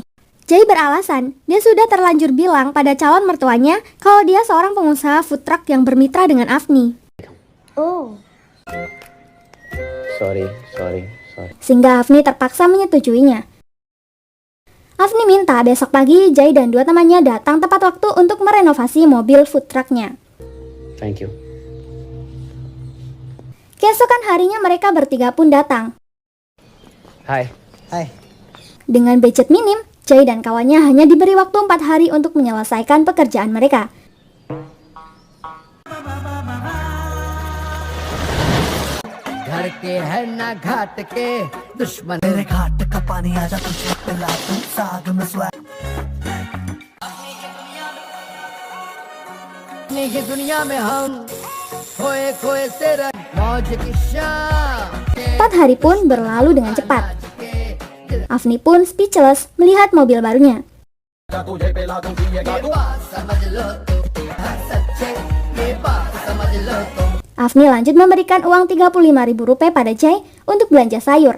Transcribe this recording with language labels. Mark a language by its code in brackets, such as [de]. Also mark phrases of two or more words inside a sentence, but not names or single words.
[id] Jay beralasan, dia sudah terlanjur bilang pada calon mertuanya kalau dia seorang pengusaha [en] food truck [id] yang bermitra dengan Afni. Oh. [en] Sorry. [id] Sehingga Afni terpaksa menyetujuinya. Afni minta besok pagi Jay dan 2 temannya datang tepat waktu untuk merenovasi mobil [en] food trucknya. Thank you. [id] Keesokan harinya mereka bertiga pun datang. Hai. Dengan budget minim, Jay dan kawannya hanya diberi waktu 4 hari untuk menyelesaikan pekerjaan mereka. [hi] घर के है ना घाट के दुश्मन मेरे घाट का पानी आजा तुझे पिला दूं साग में स्वाद की दुनिया में हम खोए खोए से मौज की शाम [id] 4 hari pun berlalu dengan cepat. Afni pun speechless melihat mobil barunya. Afni lanjut memberikan uang 35.000 rupiah pada Jay untuk belanja sayur.